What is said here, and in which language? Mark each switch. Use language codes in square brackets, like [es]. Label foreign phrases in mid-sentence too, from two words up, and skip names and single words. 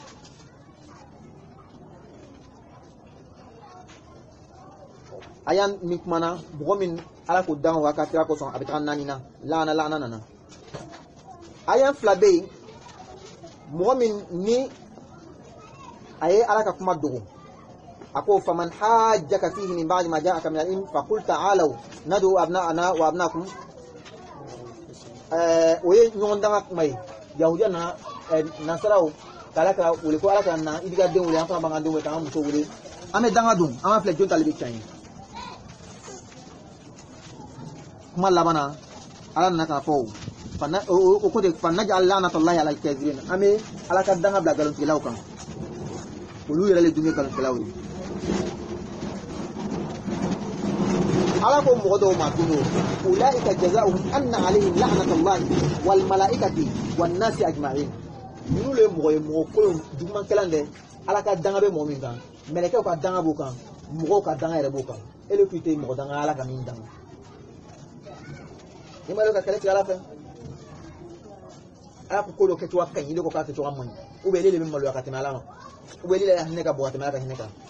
[bm] ayan min kumana mɔgɔ min ala ko danga wa kafiriya kosɔn a bɛ taga naani na laana nana ayan fila bɛ yen mɔgɔ min ni a ye ala ka kuma dogo ako [ar] فمن حاجك فيه من بعد ما جاءك من العلم فقل تعالوا ندع أبناءنا وأبناءكم [bm] oye ɲɔgɔn danga kuma ye yahudiya na nasaraw kala ka wele ko ala ka na idiga den wele an fana b'an ka den wele k'an ka muso wele an bɛ danga dun an b'a filɛ jɔn tali bɛ tiɲɛ ye kuma laban na ala nana k'a fɔ o ko de [ar] فنجعل لعنة الله على الكافرين [bm] an bɛ ala ka danga bila nkalontigilaw kan olu yɛrɛ le dun ye nkalontigilaw ye ala ko mɔgɔ dɔw ma tunu [ar] أولئك جزاؤهم أن عليهم لعنة الله والملائكة والناس أجمعين [bm] minnu le mɔgɔ ye mɔgɔ kolon juguman kɛlan dɛ ala ka danga bɛ mɔgɔ min kan mɛlɛkɛw ka danga b'o kan mɔgɔw ka danga yɛrɛ b'o kan ele ko i tɛ mɔgɔ danga ala ka min danga i ma dɔn ka kɛlɛ tigɛ ala fɛ ala ko ko dɔ kɛcogoya ka ɲi ne ko k'a kɛcogoya man ɲi [fr] ou bien [bm] ele de bɛ maloya ka tɛmɛ ala ma [fr] ou bien [bm] ele de hinɛ ka bɔ ka tɛmɛ ala ka hinɛ kan